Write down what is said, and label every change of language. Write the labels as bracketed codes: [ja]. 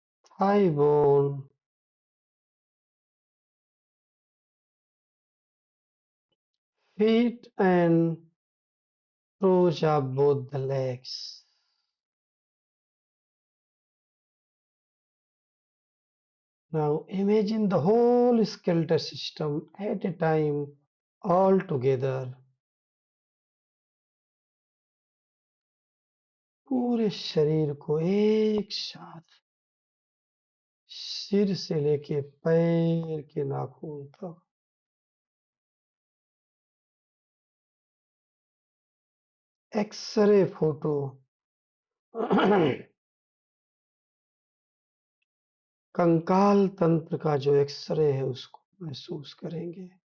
[en] Thigh bone, feet and toes of both the legs. Now imagine the whole skeletal system at a time, all together. [hi] पूरे शरीर को एक साथ, सिर से लेके पैर के नाखून तक, एक्सरे फोटो कंकाल तंत्र का जो एक्सरे है उसको महसूस करेंगे।